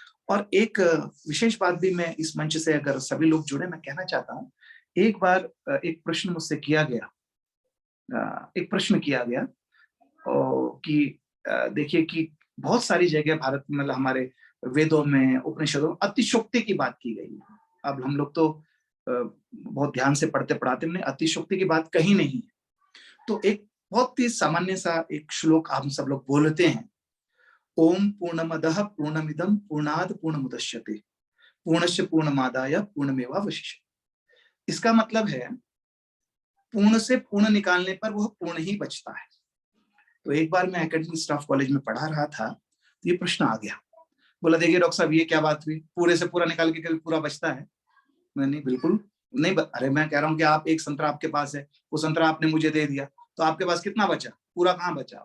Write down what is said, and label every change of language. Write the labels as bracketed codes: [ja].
[hi] और एक विशेष बात भी मैं इस मंच से, अगर सभी लोग जुड़े, मैं कहना चाहता हूं, एक बार एक प्रश्न मुझसे किया गया, कि देखिए कि बहुत सारी जगह भारत में, मतलब हमारे वेदों में, उपनिषदों में अतिशोक्ति की बात की गई है। अब हम लोग तो बहुत ध्यान से पढ़ते पढ़ाते हमने अतिशोक्ति की बात कही नहीं है। तो एक बहुत ही सामान्य सा एक श्लोक हम सब लोग बोलते हैं, [sa] ओम पूर्णमदः पूर्णमिदं पूर्णात् पूर्णमुदच्यते पूर्णस्य पूर्णमादाय पूर्णमेवावशिष्यते। [hi] इसका मतलब है पूर्ण से पूर्ण निकालने पर वह पूर्ण ही बचता है। तो एक बार मैं एकेडमिक स्टाफ कॉलेज में पढ़ा रहा था, तो ये प्रश्न आ गया। बोला देखिए डॉक्टर साहब ये क्या बात हुई, पूरे से पूरा निकाल के कभी पूरा बचता है? मैं नहीं, बिल्कुल नहीं। अरे मैं कह रहा हूँ कि आप एक संतरा आपके पास है, वो संतरा आपने मुझे दे दिया, तो आपके पास कितना बचा? पूरा कहाँ बचा?